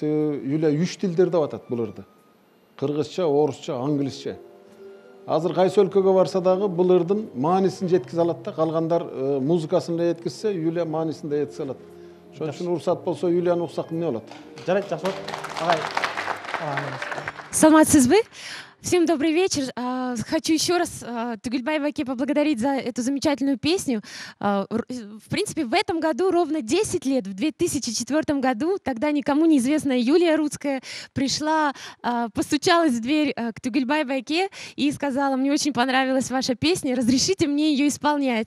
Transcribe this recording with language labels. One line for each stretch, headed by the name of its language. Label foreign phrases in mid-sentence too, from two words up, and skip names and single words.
Kyrgyz: Юлия 3 тилдерде атат бул ырды. Кыргызча, орусча, англисче. Азыр кайсы өлкөгө барса дагы бул ырдын маанисин жеткизе алат да. Калгандар музыкасын эле жеткизсе, Юлия маанисин да жеткизе алат. Ошон үчүн уруксат болсо Юлияны уксак эмне болот? Жарайт, жакшы болот. Агай. Саламатсызбы?
Russian: Всем добрый вечер. Хочу еще раз Тугельбай Баке поблагодарить за эту замечательную песню. В принципе, в этом году ровно 10 лет, в 2004 году, тогда никому неизвестная Юлия Рудская пришла, постучалась в дверь к Тугельбай Баке и сказала: мне очень понравилась ваша песня, разрешите мне ее исполнять.